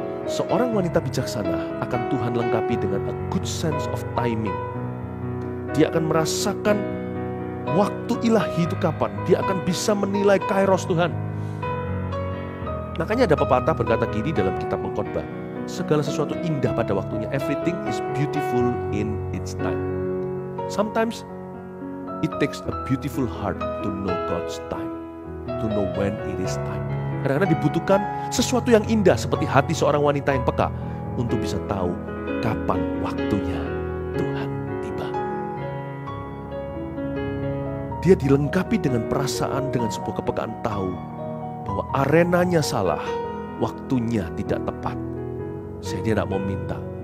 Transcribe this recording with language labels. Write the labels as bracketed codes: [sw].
[id] Seorang wanita bijaksana akan Tuhan lengkapi dengan [en] a good sense of timing. [id] Dia akan merasakan waktu ilahi itu kapan. Dia akan bisa menilai kairos Tuhan. Makanya ada pepatah berkata gini dalam kitab Pengkhotbah, segala sesuatu indah pada waktunya. [en] Everything is beautiful in its time. Sometimes it takes a beautiful heart to know God's time, to know when it is time. [id] Kadang-kadang dibutuhkan sesuatu yang indah seperti hati seorang wanita yang peka untuk bisa tahu kapan waktunya Tuhan tiba. Dia dilengkapi dengan perasaan, dengan sebuah kepekaan tahu bahwa arenanya salah, waktunya tidak tepat. Saya tidak mau minta.